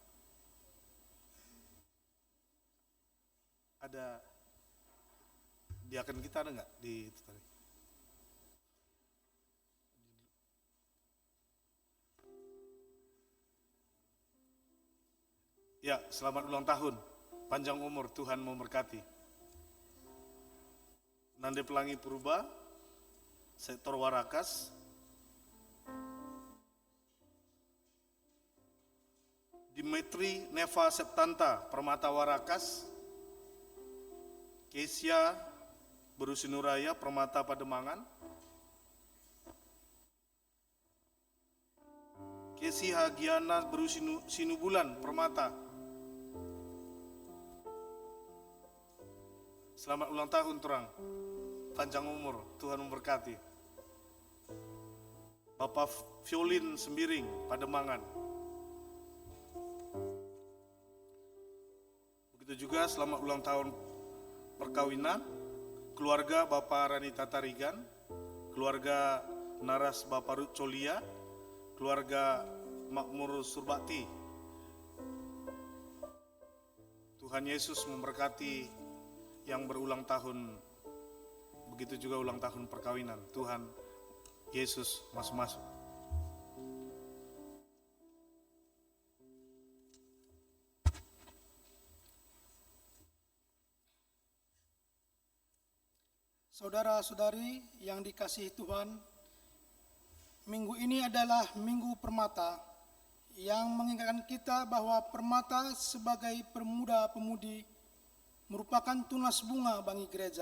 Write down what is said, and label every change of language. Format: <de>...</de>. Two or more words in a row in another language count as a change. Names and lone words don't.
<id>Ada diaken kita ada nggak di itu tadi? Ya, selamat ulang tahun, panjang umur, Tuhan memberkati. Nande Pelangi Purba, sektor Warakas. Dimitri Neva Septanta, Permata Warakas. Kesia Berusinuraya, Permata Pademangan. Kesi Hagiana Berusinubulan, Permata. Selamat ulang tahun Turang, panjang umur, Tuhan memberkati. Bapak Violin Sembiring, Pademangan. Begitu juga selamat ulang tahun perkawinan, keluarga Bapak Ranita Tarigan, keluarga Naras Bapak Rut Colia, keluarga Makmur Surbakti. Tuhan Yesus memberkati yang berulang tahun, begitu juga ulang tahun perkawinan. Tuhan Yesus masuk-masuk. Saudara-saudari yang dikasihi Tuhan, minggu ini adalah Minggu Permata yang mengingatkan kita bahwa permata sebagai pemuda-pemudi merupakan tunas bunga bagi gereja.</id>